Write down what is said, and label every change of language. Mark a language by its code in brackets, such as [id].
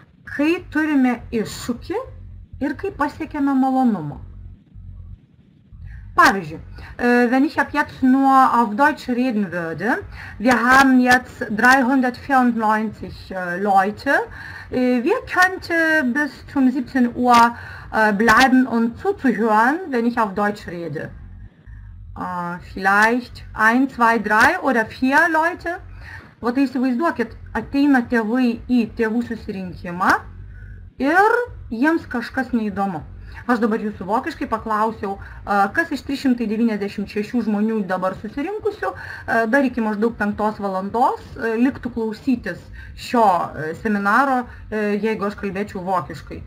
[lt] Kai turime iššūkį ir kai pasiekėme malonumo. Pavyzdžiui, [de] wenn ich ab jetzt nur auf Deutsch reden würde, wir haben jetzt 394 Leute, wir könnten bis zum 17 Uhr bleiben und zuzuhören, wenn ich auf Deutsch rede. Vielleicht 1, 2, 3 oder 4 Leute. [lt] O tai įsivaizduokit, ateina tėvai į tėvų susirinkimą ir jiems kažkas neįdomu. Aš dabar jūsų vokiškai paklausiau, kas iš 396 žmonių dabar susirinkusių, dar iki maždaug 5 valandos liktų klausytis šio seminaro, jeigu aš kalbėčiau vokiškai.